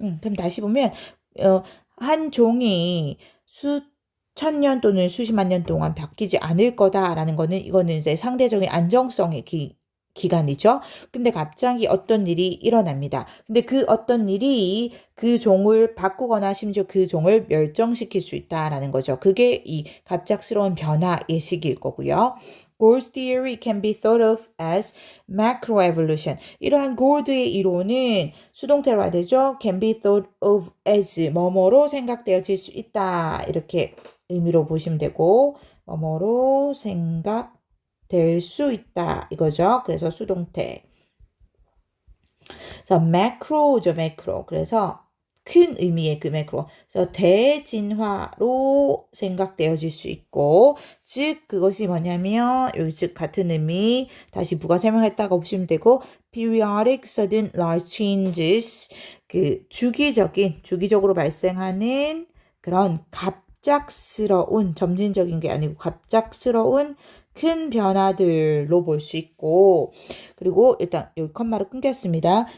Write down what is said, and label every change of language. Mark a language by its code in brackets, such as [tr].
[ko] 그럼 다시 보면 한 종이 수천 년 또는 수십만 년 동안 바뀌지 않을 거다라는 거는 이거는 이제 상대적인 안정성의 기간이죠. 근데 갑자기 어떤 일이 일어납니다. 근데 그 어떤 일이 그 종을 바꾸거나 심지어 그 종을 멸종시킬 수 있다라는 거죠. 그게 이 갑작스러운 변화 예식일 거고요. [en] Gould's theory can be thought of as macroevolution. [ko] 이러한 골드의 이론은 수동태로 해야 되죠. can be thought of as 뭐뭐로 생각되어질 수 있다. 이렇게 의미로 보시면 되고 뭐뭐로 생각될 수 있다. 이거죠. 그래서 수동태. 그래서 macro죠, macro. 그래서 큰 의미의 그 매크로. 그래서 대진화로 생각되어질 수 있고, 즉 그것이 뭐냐면 여기 즉 같은 의미 다시 부가 설명했다가 보시면 되고, [en] periodic sudden large changes [ko] 그 주기적으로 발생하는 그런 갑작스러운 점진적인 게 아니고 갑작스러운 큰 변화들로 볼 수 있고 그리고 일단 여기 컴마로 끊겼습니다.